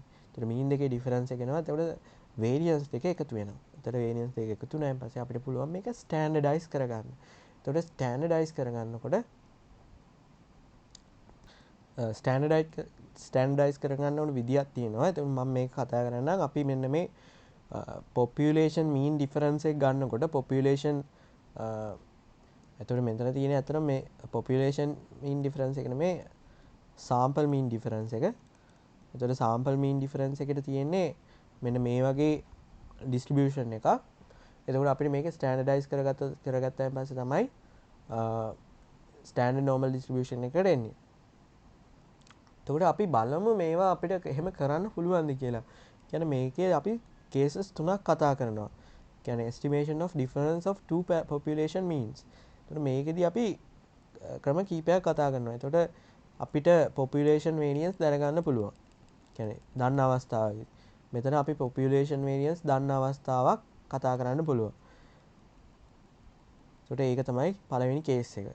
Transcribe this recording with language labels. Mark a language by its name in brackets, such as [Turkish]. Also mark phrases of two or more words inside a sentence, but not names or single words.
[Sinhala] එතකොට mean දෙකේ difference එක එනවා. එතකොට variance දෙක එකතු වෙනවා. එතකොට variance දෙක එකතු වුණාන් පස්සේ අපිට පුළුවන් මේක standardize කරගන්න. එතකොට standardize කරගන්න ඕන විදියක් තියෙනවා. එතකොට මම මේක කතා කරන්නම් අපි මෙන්න මේ [English] population mean difference [Sinhala] එක ගන්නකොට population එතකොට මෙතන තියෙන අතර මේ [English] population mean difference [Sinhala] එක නෙමේ [English] sample mean difference [Sinhala] එක. එතකොට [English] sample mean difference [Sinhala] එකට තියෙන්නේ මෙන්න මේ වගේ distribution එකක්. එතකොට අපිට මේක standardize කරගත්තාන් පස්සේ තමයි [English] standard normal distribution [Sinhala] එකට එන්නේ. එතකොට අපි බලමු මේවා අපිට එහෙම කරන්න පුළුවන්ද කියලා. කියන්නේ මේකේ අපි cases තුනක් කතා කරනවා. [English] කියන්නේ estimation of difference of two population means. [Sinhala] එතකොට මේකෙදි අපි ක්‍රම කීපයක් කතා කරනවා. එතකොට අපිට [English] population variance [Sinhala] දැනගන්න පුළුවන්. කියන්නේ දන්න අවස්ථාවේදී. මෙතන අපි [English] population variance [Sinhala] දන්න අවස්ථාවක් කතා කරන්න පුළුවන්. එතකොට ඒක තමයි පළවෙනි කේස් එක.